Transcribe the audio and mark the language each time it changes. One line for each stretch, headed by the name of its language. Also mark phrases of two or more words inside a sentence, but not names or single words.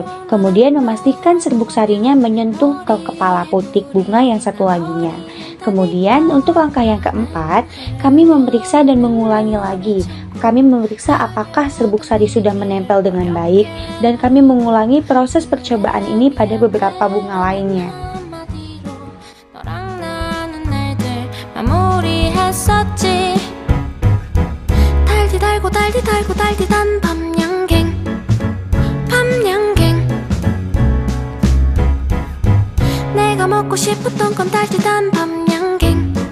Indonesian: Kemudian memastikan serbuk sarinya menyentuh ke kepala putik bunga yang satu laginya. Kemudian untuk langkah yang keempat, kami memeriksa dan mengulangi lagi. Kami memeriksa apakah serbuk sari sudah menempel dengan baik dan kami mengulangi proses percobaan ini pada beberapa bunga lainnya.
Korean: 달디 단 밤양갱 내가 먹고 싶었던 건 달디 단 밤양갱